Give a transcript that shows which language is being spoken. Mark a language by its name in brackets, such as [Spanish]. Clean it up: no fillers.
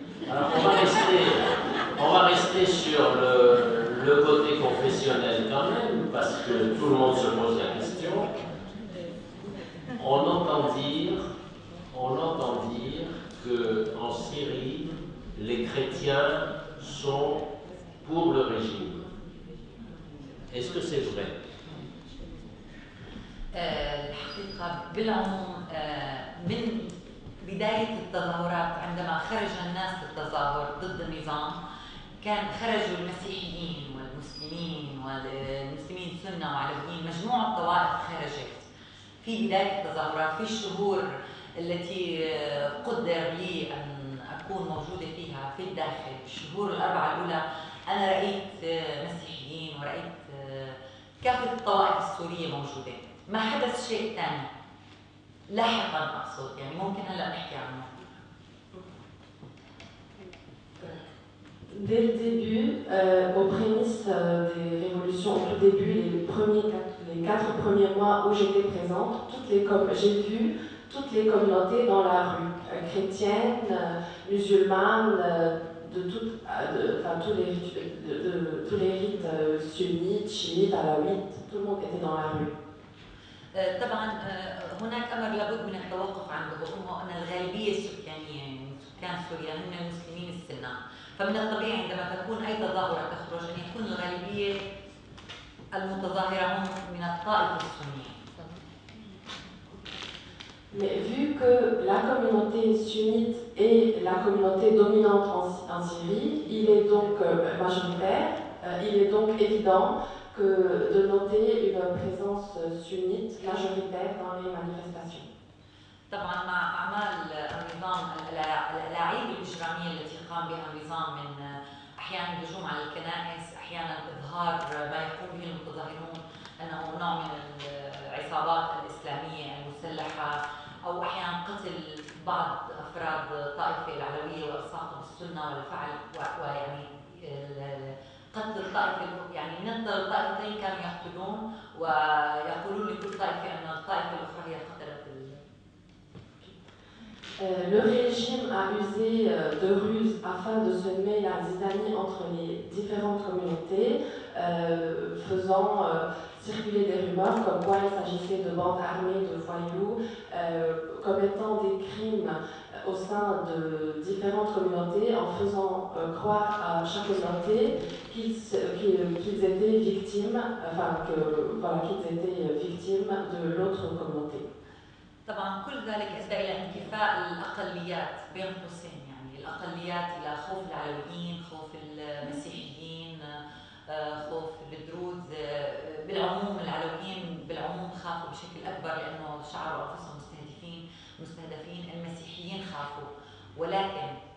[French] Alors on va rester sur le côté confessionnel quand même, parce que tout le monde se pose la question. On entend dire qu'en Syrie, les chrétiens sont pour le régime. Est-ce que c'est vrai? [Arabic] الحقيقة بالعموم من بداية التظاهرات عندما خرج الناس للتظاهر ضد النظام كان خرجوا المسيحيين والمسلمين والمسلمين سنة وعلويين مجموعة طوائف خرجت في بداية التظاهرات في الشهور التي قدر لي أن أكون موجودة فيها في الداخل الشهور الأربعة الأولى أنا رأيت مسيحيين ورأيت كافة الطوائف السورية موجودة ما حدث شيء ثاني لاحقا أقصد يعني ممكن هلا نحكي عنه. [French] Dès le début, aux prémices des révolutions, au tout début, les 4 premiers mois où j'étais présente, j'ai vu toutes les communautés dans la rue, chrétiennes, musulmanes, tous les rites sunnites, chiites, alaouites, tout le monde était dans la rue. [Arabic] طبعا هناك امر لابد من التوقف عنده، وهو ان الغالبيه السكانيه من سكان سوريا هم المسلمين السنه، فمن الطبيعي عندما تكون اي تظاهره تخرج ان يكون الغالبيه المتظاهره هم من الطائفه السنيه. [French] Mais vu que la communauté sunnite est la communauté dominante en Syrie, il est donc majoritaire, il est donc évident de noter une présence sunnite majoritaire dans les manifestations. [Arabic] طبعا مع اعمال النظام الالاعيب الاجراميه التي قام بها النظام من احيانا الهجوم على الكنائس، احيانا اظهار ما يقوم به المتظاهرون انه نوع من العصابات الاسلاميه المسلحه، او احيانا قتل بعض افراد الطائفه العلويه والصاقه بالسنه والفعل ويعني قتل الطائفه، يعني من الطائفتين كانوا يقتلون ويقولون لكل طائفه ان الطائفه الاخرى هي قتلت. [French] Le régime a usé de ruses afin de semer la zizanie entre les différentes communautés, faisant circuler des rumeurs comme quoi il s'agissait de bandes armées de voyous, commettant des crimes au sein de différentes communautés en faisant croire à chaque communauté qu'ils étaient victimes, qu'ils étaient victimes de l'autre communauté. [Arabic] طبعا كل ذلك ادى الى انكفاء الاقليات بين قوسين، يعني الاقليات الى خوف العلويين، خوف المسيحيين، خوف الدروز، بالعموم العلويين بالعموم خافوا بشكل اكبر لانه شعروا انفسهم مستهدفين، المسيحيين خافوا، ولكن